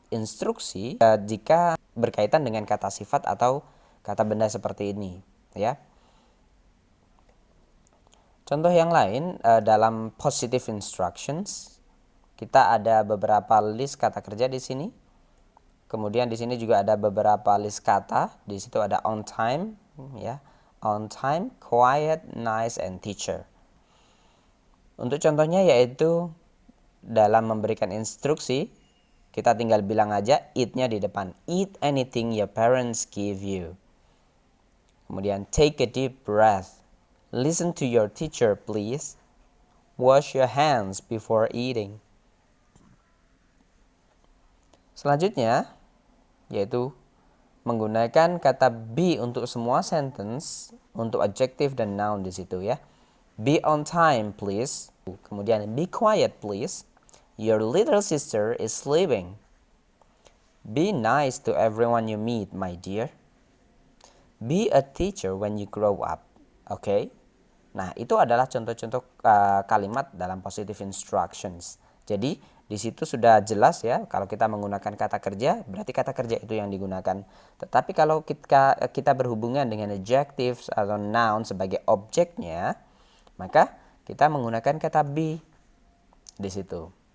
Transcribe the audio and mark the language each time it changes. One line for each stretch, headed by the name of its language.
Indonesian: instruksi jika berkaitan dengan kata sifat atau kata benda seperti ini, ya. Contoh yang lain dalam positive instructions, kita ada beberapa list kata kerja di sini. Kemudian di sini juga ada beberapa list kata. Di situ ada on time, ya,
English: on time, quiet, nice, and teacher.
Indonesian: Untuk contohnya yaitu dalam memberikan instruksi, kita tinggal bilang aja eat-nya di depan.
English: Eat anything your parents give you.
Indonesian: Kemudian
English: take a deep breath. Listen to your teacher, please. Wash your hands before eating.
Indonesian: Selanjutnya, yaitu menggunakan kata be untuk semua sentence, untuk adjective dan noun di situ, ya.
English: Be on time, please.
Indonesian: Kemudian
English: be quiet, please. Your little sister is sleeping. Be nice to everyone you meet, my dear. Be a teacher when you grow up. Oke.
Indonesian: Nah, itu adalah contoh-contoh kalimat dalam positive instructions. Jadi di situ sudah jelas ya, kalau kita menggunakan kata kerja, berarti kata kerja itu yang digunakan. Tetapi kalau kita berhubungan dengan adjectives atau noun sebagai objeknya, maka kita menggunakan kata be di situ.